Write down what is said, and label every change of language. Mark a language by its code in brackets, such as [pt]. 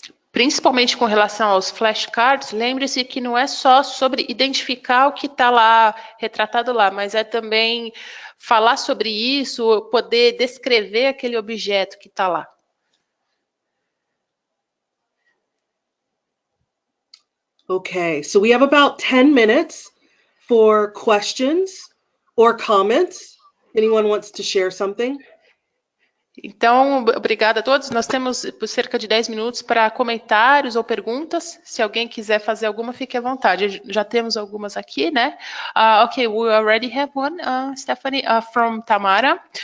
[pt] Principalmente com relação aos flashcards, lembre-se que não é só sobre identificar o que está lá, retratado lá, mas é também falar sobre isso, poder descrever aquele objeto que está lá. [en] Okay, so we have about 10 minutes for questions or comments. Anyone wants to share something? [pt] Então, obrigada a todos. Nós temos cerca de 10 minutos para comentários ou perguntas. Se alguém quiser fazer alguma, fique à vontade. Já temos algumas aqui, né? [en] Okay, we already have one, Stephanie, from Tamara.